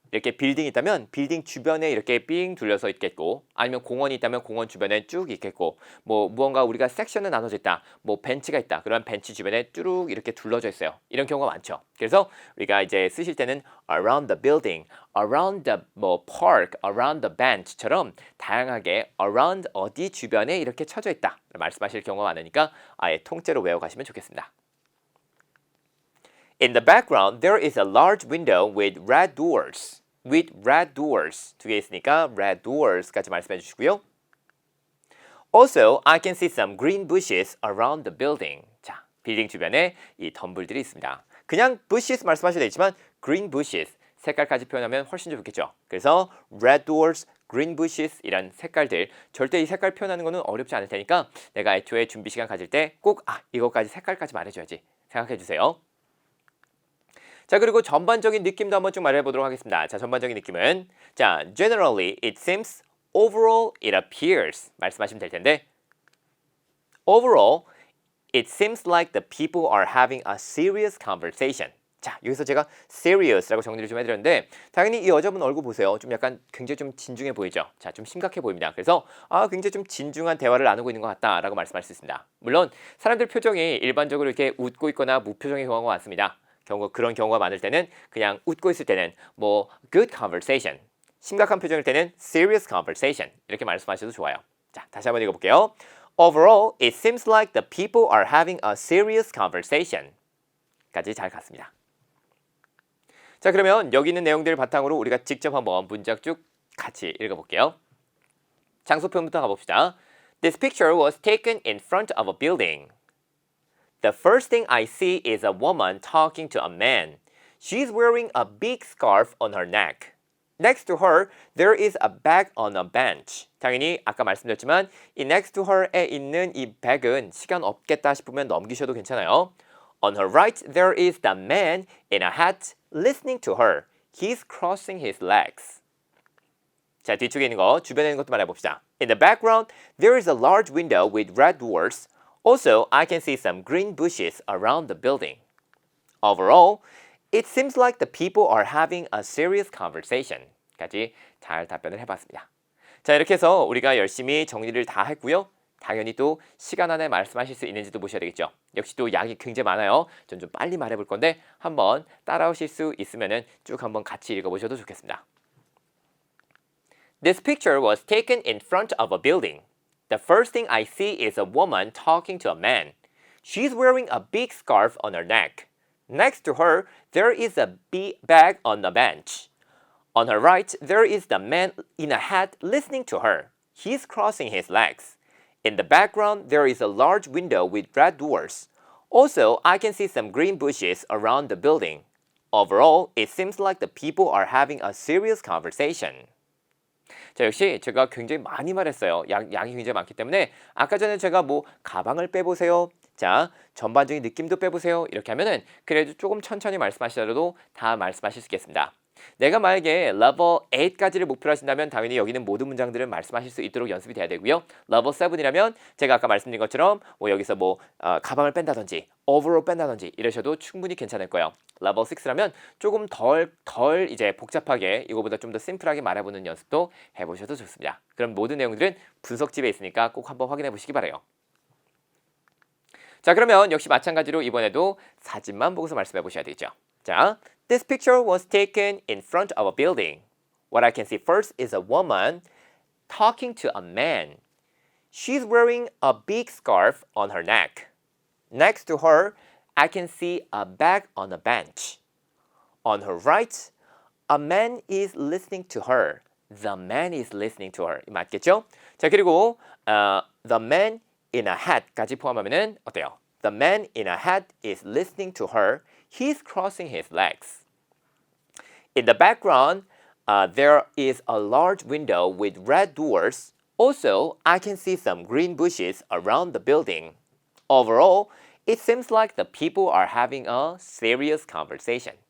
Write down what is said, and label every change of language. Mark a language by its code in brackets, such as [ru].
[ko] 이렇게 빌딩이 있다면 빌딩 주변에 이렇게 삥 둘려서 있겠고, 아니면 공원이 있다면 공원 주변에 쭉 있겠고, 뭐 무언가 우리가 섹션에 나눠져 있다, 뭐 벤치가 있다, 그런 벤치 주변에 뚜룩 이렇게 둘러져 있어요. 이런 경우가 많죠. 그래서 우리가 이제 쓰실 때는 [en] around the building, [ko] around the 뭐 park, [en] around the bench [ko] 처럼 다양하게 around 어디 주변에 이렇게 쳐져 있다 말씀하실 경우가 많으니까 아예 통째로 외워가시면 좋겠습니다. [en] In the background, there is a large window with red doors. With red doors. [ko] 두 개 있으니까 red doors까지 말씀해 주시고요. [en] Also, I can see some green bushes around the building. [ko] 자, 빌딩 주변에 이 덤불들이 있습니다. 그냥 bushes 말씀하셔도 되지만 green bushes 색깔까지 표현하면 훨씬 좋겠죠. 그래서 red doors, green bushes 이런 색깔들 절대 이 색깔 표현하는 거는 어렵지 않을 테니까 내가 애초에 준비 시간 가질 때 꼭 이거까지 색깔까지 말해줘야지 생각해 주세요. 자, 그리고 전반적인 느낌도 한번 쭉 말해보도록 하겠습니다. 자, 전반적인 느낌은 자, [en] generally it seems, overall it appears [ko] 말씀하시면 될 텐데 [en] overall it seems like the people are having a serious conversation. [ko] 자, 여기서 제가 serious라고 정리를 좀 해드렸는데 당연히 이 여자분 얼굴 보세요. 좀 약간 굉장히 좀 진중해 보이죠? 자, 좀 심각해 보입니다. 그래서 굉장히 좀 진중한 대화를 나누고 있는 것 같다라고 말씀할 수 있습니다. 물론 사람들 표정이 일반적으로 이렇게 웃고 있거나 무표정의 경우가 많습니다. 그런 경우가 많을 때는 그냥 웃고 있을 때는 뭐 good conversation, 심각한 표정일 때는 [en] serious conversation [ko] 이렇게 말씀하셔도 좋아요. 자, 다시 한번 읽어볼게요. [en] Overall, it seems like the people are having a serious conversation [ko] 까지 잘 갔습니다. 자, 그러면 여기 있는 내용들을 바탕으로 우리가 직접 한번 문장 쭉 같이 읽어볼게요. 장소 표현부터 가봅시다. [en] This picture was taken in front of a building. The first thing I see is a woman talking to a man. She's wearing a big scarf on her neck. Next to her, there is a bag on a bench. [ko] 당연히 아까 말씀드렸지만 이 [en] next to her [ko] 에 있는 이 bag은 시간 없겠다 싶으면 넘기셔도 괜찮아요. [en] On her right, there is the man in a hat listening to her. He's crossing his legs. [ko] 자, 뒤쪽에 있는 거, 주변에 있는 것도 말해봅시다. [en] In the background, there is a large window with red doors. Also, I can see some green bushes around the building. Overall, it seems like the people are having a serious conversation. [ko] 까지 잘 답변을 해봤습니다. 자, 이렇게 해서 우리가 열심히 정리를 다 했고요. 당연히 또 시간 안에 말씀하실 수 있는지도 보셔야 되겠죠. 역시 또 양이 굉장히 많아요. 전 좀 빨리 말해볼 건데 한번 따라오실 수 있으면 쭉 한번 같이 읽어보셔도 좋겠습니다. [en] This picture was taken in front of a building. The first thing I see is a woman talking to a man. She's wearing a big scarf on her neck. Next to her, there is a bag on the bench. On her right, there is the man in a hat listening to her. He's crossing his legs. In the background, there is a large window with red doors. Also, I can see some green bushes around the building. Overall, it seems like the people are having a serious conversation. [ko] 자, 역시 제가 굉장히 많이 말했어요. 양이 굉장히 많기 때문에 아까 전에 제가 뭐 가방을 빼보세요. 자, 전반적인 느낌도 빼보세요. 이렇게 하면은 그래도 조금 천천히 말씀하시더라도 다 말씀하실 수 있겠습니다. 내가 만약에 level 8까지를 목표로 하신다면 당연히 여기는 모든 문장들을 말씀하실 수 있도록 연습이 돼야 되고요. level 7이라면 제가 아까 말씀드린 것처럼 뭐 여기서 뭐 가방을 뺀다든지 overall 뺀다든지 이러셔도 충분히 괜찮을 거예요. level 6라면 조금 덜 이제 복잡하게 이거보다 좀 더 심플하게 말해보는 연습도 해보셔도 좋습니다. 그럼 모든 내용들은 분석집에 있으니까 꼭 한번 확인해 보시기 바라요. 자, 그러면 역시 마찬가지로 이번에도 사진만 보고서 말씀해 보셔야 되겠죠. [en] 자, this picture was taken in front of a building. What I can see first is a woman talking to a man. She's wearing a big scarf on her neck. Next to her, I can see a bag on a bench. On her right, a man is listening to her. The man is listening to her. [ko] 맞겠죠? 자, 그리고 [en] the man in a hat [ko] 까지 포함하면은 어때요? [en] The man in a hat is listening to her. He's crossing his legs. In the background, there is a large window with red doors. Also, I can see some green bushes around the building. Overall, it seems like the people are having a serious conversation.